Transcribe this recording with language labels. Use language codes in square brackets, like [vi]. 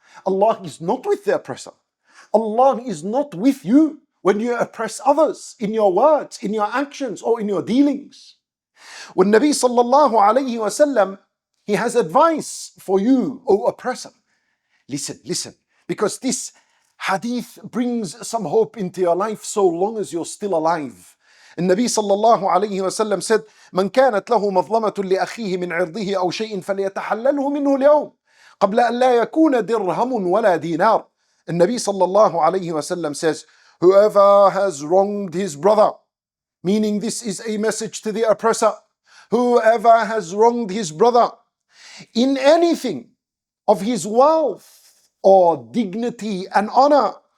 [en] Allah is not with the oppressor. Allah is not with you when you oppress others in your words, in your actions, or in your dealings. When Nabi sallallahu alayhi wa sallam, he has advice for you, O oppressor. Listen, because this hadith brings some hope into your life so long as you're still alive. And Nabi sallallahu alayhi wa sallam said, [ar] من كانت له مظلمة لأخيه من عرضه أو شيء فليتحلله منه اليوم قبل أن لا يكون درهم ولا دينار. [en] And Nabi sallallahu alayhi wa sallam says, whoever has wronged his brother, meaning this is a message to the oppressor, whoever has wronged his brother in anything of his wealth or dignity and honor,